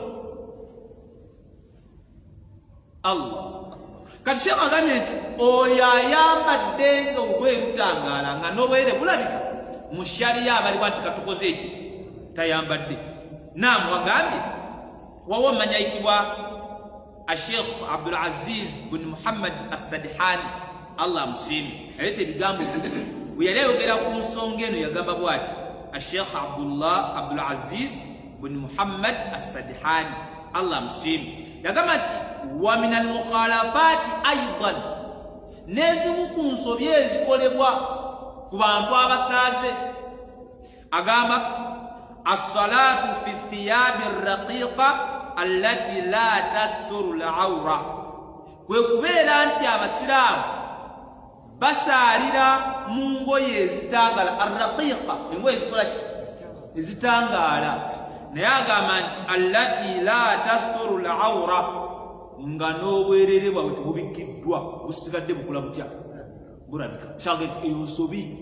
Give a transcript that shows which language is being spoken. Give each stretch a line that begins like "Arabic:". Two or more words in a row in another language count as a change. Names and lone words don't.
Ganda: Allah kati shema agambye nti oyo ayambadde nga olugoye lutangaala nga n'obwere bulabika mu shariya abaliwo nti katukoze eki tayambadde naamu agambye wawo omanya ayitibwa Sheikh Abdul Aziz bin Muhammad As-Sadihani Allah amusiime yaleeta ebigambo bwe yali ayogera ku nsonga eno yagamba bw'ati Sheikh Abdul Aziz bin Muhammad As-Sadihani Allah amusiime yagamba nti
Arabic: ومن المخالفات أيضا
Ganda: nezimu ku nsobi ezikolebwa ku bantu abasaaze agamba
Arabic: الصلاة في ثياب الرقيقة التي لا تستر العورة
Ganda: kwe kubeera nti abasiraamu basaalira mu ngoye ezitangala ar-raqiqa engoye ezikola ki ezitangaala naye agamba nti
Arabic: التي لا تستر العورة
Ganda: nga n'obwerere bwabwe tebubikiddwa busigadde bukula butya bulabika kyange nti eyo nsobi